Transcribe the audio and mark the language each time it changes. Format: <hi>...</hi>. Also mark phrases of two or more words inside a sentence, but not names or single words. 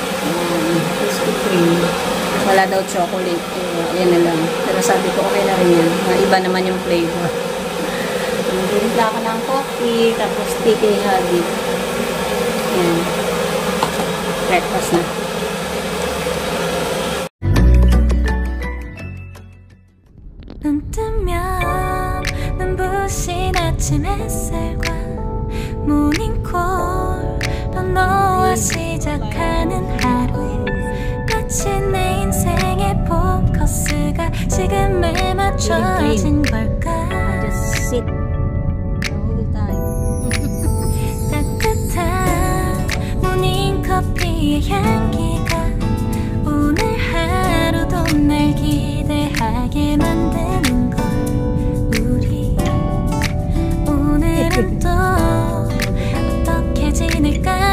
<tl>Krispy Kreme. Wala daw chocolate. Yan na lang. Pero sabi ko okay na rin yan. Iba naman yung flavor. Nagdimpla ako ng coffee. Tapos tea kay Hubby. Yan. Breakfast na.</tl> <ko>눈 뜨면 눈부신 아침 햇살과 모닝콜로 너와 시작하는 하루. 마치 내 인생의 포커스가 지금에 맞춰진 걸까.</ko> <en>Just sit the whole time.</en> <ko>따뜻한 모닝커피의 향기가 오늘 하루도 날 기대하게 만드는 걸. 우리 오늘은 또 어떻게 지낼까.</ko>